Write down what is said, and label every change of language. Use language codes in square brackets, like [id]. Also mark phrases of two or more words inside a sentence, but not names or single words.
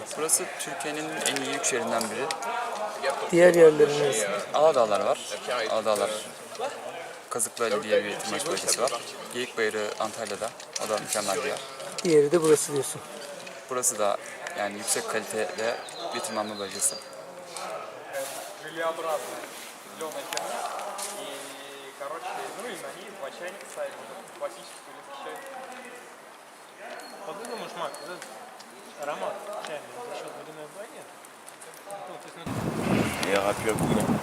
[tr] Burası Türkiye'nin en iyi 3 yerinden biri. Diğer yerlerin neresi? Aladağlar var. Aladağlar. Kazıklıali diye bir tırmanış bölgesi var. Geyikbayırı Antalya'da. O da mükemmel bir yer. Diğeri de burası diyorsun. Burası da yani yüksek kalitede bir tırmanma bölgesi. [ru] Желеобразный, зеленая херня. И, короче, ну и на ней два чайника ставим, ну, классический русский чай. Как ты думаешь, Мак, этот аромат чайный за счет водяной бани? Ну, то есть, ну, Я рапю Акуна.